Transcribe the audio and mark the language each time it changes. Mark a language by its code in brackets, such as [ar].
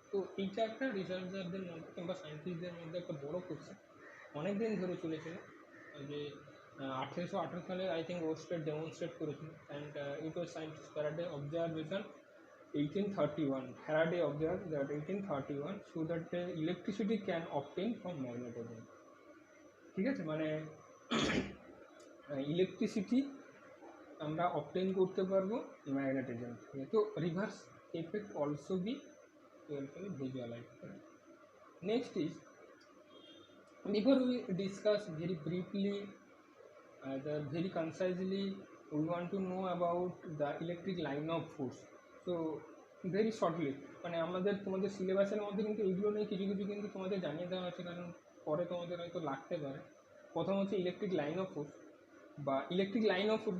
[bn] তো এইটা একটা রিসার্চারদের মধ্যে কিংবা সায়েন্টিস্টদের মধ্যে একটা বড় কোশ্চেন, অনেক দিন ধরে চলেছিল, যে 1818 সালে আই থিঙ্ক ওয়েস্টেড ডেমনস্ট্রেট করেছিল। [en] And it was scientist Faraday observation 1831. Faraday observed that 1831 so that the electricity can obtain from magnetism. [bn] ঠিক আছে, মানে ইলেকট্রিসিটি আমরা অবটেন করতে পারবো ম্যাগনেটিজম থেকে। তো [en] Reverse effect also be visualized. Next is, before we discuss very briefly, very concisely, we want to know about the electric line of force. So very shortly, [bn] মানে আমাদের তোমাদের সিলেবাসের মধ্যে কিন্তু এইগুলো নিয়ে কিছু কিছু কিন্তু তোমাদের জানিয়ে দেওয়া আছে, কারণ পরে তোমাদের হয়তো লাগতে পারে। প্রথম হচ্ছে ইলেকট্রিক লাইন অফ ফোর্স বা ইলেকট্রিক লাইন অফ ফোর্স।